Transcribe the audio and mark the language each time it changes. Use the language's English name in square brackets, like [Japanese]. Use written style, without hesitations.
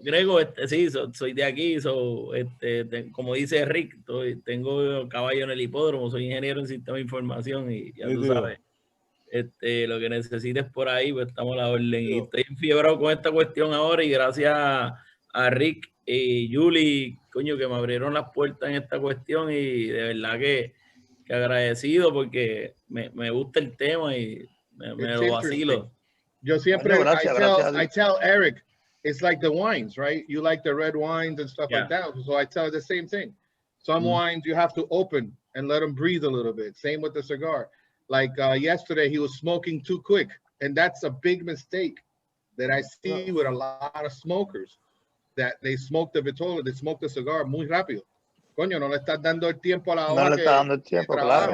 [Spanish] Grego, sí, soy de aquí, como dice Rick, tengo caballo en el hipódromo, soy ingeniero en sistema de información y ya tú sabes, lo que necesites por ahí, pues estamos a la orden. Y estoy enfiebrado con esta cuestión ahora y gracias a Rick y Julie, coño, que me abrieron las puertas en esta cuestión y de verdad que agradecido porque me gusta el tema y me lo vacilo. Yo siempre, [English] I tell Eric, it's like the wines, right? You like the red wines and stuff like that. So I tell her the same thing. Some wines you have to open and let them breathe a little bit. Same with the cigar. Like yesterday, he was smoking too quick. And that's a big mistake that I see with a lot of smokers, that they smoke the vitola, they smoke the cigar [Spanish] muy rápido. Coño, no le estás dando el tiempo a la hora. No le estás dando el tiempo, claro.